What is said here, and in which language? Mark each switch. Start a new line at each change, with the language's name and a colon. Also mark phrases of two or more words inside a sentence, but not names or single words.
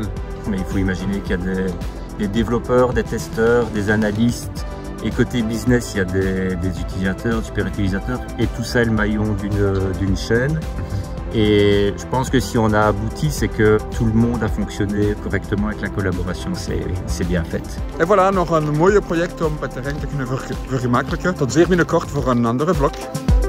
French: Mais il faut imaginer qu'il y a des développeurs, des testeurs, des analystes. Et côté business, il y a des utilisateurs, super utilisateurs. Et tout ça est le maillon d'une chaîne. Et je pense que si on a abouti, c'est que tout le monde a fonctionné correctement avec la collaboration, c'est bien fait. En voilà,
Dutch: nog een mooie project om het terrein te kunnen vergemakkelijken. Tot zeer binnenkort voor een andere vlog.